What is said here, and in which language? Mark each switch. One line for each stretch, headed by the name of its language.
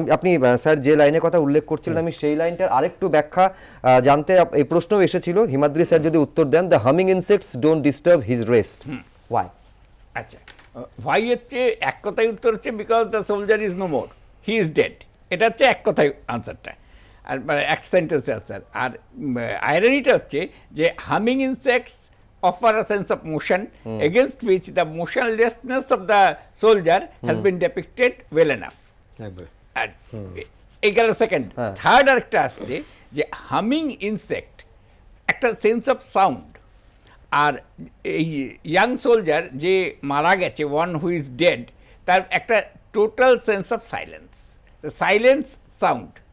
Bangla: আপনি স্যার যে লাইনের কথা উল্লেখ করছিলেন, আমি সেই লাইনটার আরেকটু ব্যাখ্যা জানতে, এই প্রশ্ন এসেছিল, হিমাদ্রি স্যার যদি উত্তর দেন,
English: The humming insects don't disturb his rest, why?
Bangla: আচ্ছা, ভাই হচ্ছে এক কথায় উত্তর হচ্ছে
English: Because the soldier is no more, he is dead.
Bangla: এটা হচ্ছে এক কথায় আনসারটা, আর মানে এক সেন্টেন্সে আনসার। আর আইরনিটা হচ্ছে যে
English: Humming insects offer a sense of motion against which the motionlessness of the soldier has been depicted well enough.
Bangla: একবারে। আর এই গেল সেকেন্ড। থার্ড আরেকটা আসছে যে হামিং ইনসেক্ট একটা সেন্স অফ সাউন্ড, আর এই ইয়াং সোলজার যে মারা গেছে,
English: one who is dead,
Bangla: তার একটা total sense of silence, silence sound.